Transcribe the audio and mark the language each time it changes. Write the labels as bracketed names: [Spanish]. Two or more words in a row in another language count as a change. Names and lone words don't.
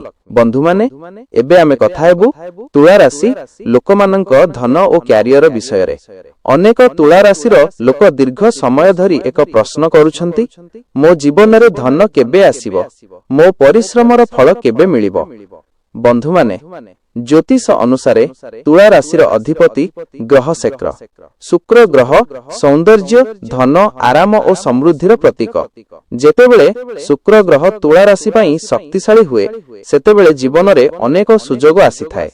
[Odia] ବନ୍ଧୁ ମାନେ ଏବେ ଆମେ କଥା ହେବୁ ତୁଳା ରାଶି ଲୋକମାନଙ୍କ ଧନ ଔର କ୍ୟାରିୟର ବିଷୟ ରେ। ଅନେକ ତୁଳା ରାଶି ର ଲୋକ ଦୀର୍ଘ ସମୟ ଧରି ଏକ ପ୍ରଶ୍ନ କରୁଛନ୍ତି, ମୋ ଜୀବନ ରେ ଧନ କେବେ ଆସିବ, ମୋ ପରିଶ୍ରମ ର ଫଳ କେବେ ମିଳିବ। ବନ୍ଧୁ ମାନେ ଜ୍ୟୋତିଷ ଅନୁସାରେ ତୁଳା ରାଶିର ଅଧିପତି ଗ୍ରହ ଶୁକ୍ର। ଶୁକ୍ର ଗ୍ରହ ସୌନ୍ଦର୍ଯ୍ୟ, ଧନ, ଆରାମ ଓ ସମୃଦ୍ଧିର ପ୍ରତୀକ। ଯେତେବେଳେ ଶୁକ୍ର ଗ୍ରହ ତୁଳା ରାଶି ପାଇଁ ଶକ୍ତିଶାଳୀ ହୁଏ, ସେତେବେଳେ ଜୀବନରେ ଅନେକ ସୁଯୋଗ ଆସିଥାଏ।